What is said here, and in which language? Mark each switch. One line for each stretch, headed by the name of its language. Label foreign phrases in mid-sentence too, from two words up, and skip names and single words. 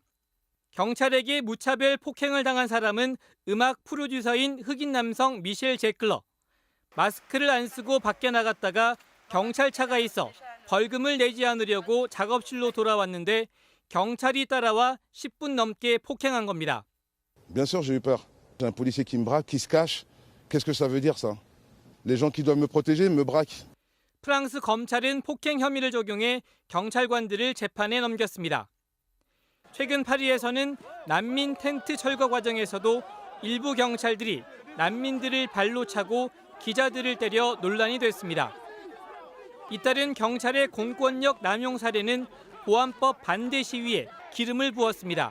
Korean: 경찰에게 무차별 폭행을 당한 사람은 음악 프로듀서인 흑인 남성 미셸 제클러. 마스크를 안 쓰고 밖에 나갔다가 경찰차가 있어 벌금을 내지 않으려고 작업실로 돌아왔는데 경찰이 따라와 10분 넘게 폭행한 겁니다.
French: Bien sûr, j'ai eu peur. J'ai un policier qui me braque, qui se cache. Qu'est-ce que ça veut dire ça? Les gens qui doivent me protéger me braquent.
Korean: 프랑스 검찰은 폭행 혐의를 적용해 경찰관들을 재판에 넘겼습니다. 최근 파리에서는 난민 텐트 철거 과정에서도 일부 경찰들이 난민들을 발로 차고 기자들을 때려 논란이 됐습니다. 이따른 경찰의 공권력 남용 사례는 보안법 반대 시위에 기름을 부었습니다.